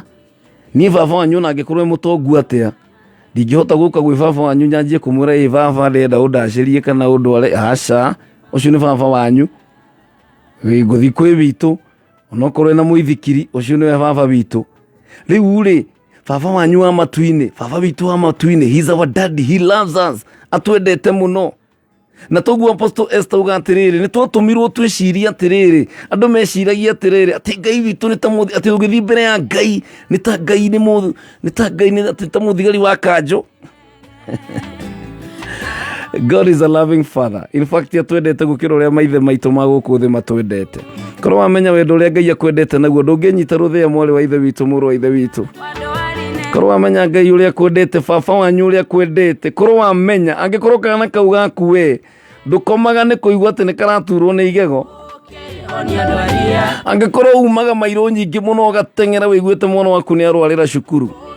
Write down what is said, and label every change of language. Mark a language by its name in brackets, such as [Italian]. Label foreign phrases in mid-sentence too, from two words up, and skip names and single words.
[Kikuyu] niĩ baba wanyu na angĩkorwo mũtongu atĩa ndingĩhota gũka gwĩ baba wanyu nyanjie kũmwĩra baba ndĩrenda ũndacĩrie kana ũndware aca ũcio nĩ baba wanyu ngũthi kwĩ witũ onokorwo na mũithikiri ũcio nĩwe baba witũ rĩu rĩ baba wanyu wa matu-inĩ baba witũ wa matu-inĩ [English] he's our daddy he loves us [Kikuyu] atwendete mũno na toguo Apostle Esther uga atĩrĩrĩ nĩ twatũmirwo twĩciria atĩrĩrĩ andũ meciragia atĩrĩrĩ atĩ Ngai witũ nĩ ta atĩ ũgĩthiĩ mbere ya Ngai nĩ ta Ngai nĩ ta mũthigari wa kanjũ [English] God is a loving father. In fact [Kikuyu] atwendete gũkĩra ũrĩa maithe maitũ ma gũkũ thĩ matwendete korwo wamenya wendo ũrĩa Ngai akwendete naguo ndũngĩnyita rũthĩa mwarĩ wa ithe witũ mũrũ wa ithe witũ korwo wamenya Ngai ũrĩa akwendete baba wanyu ũrĩa akwendete korwo wamenya angĩkorwo kana kau gaku we ndũkomaga nĩ kũigua atĩ nĩ karaturwo nĩ igego angĩkorwo umaga mairũ nyingĩ mũno ũgateng'era wĩiguĩte mwana waku nĩ arwarĩra cukuru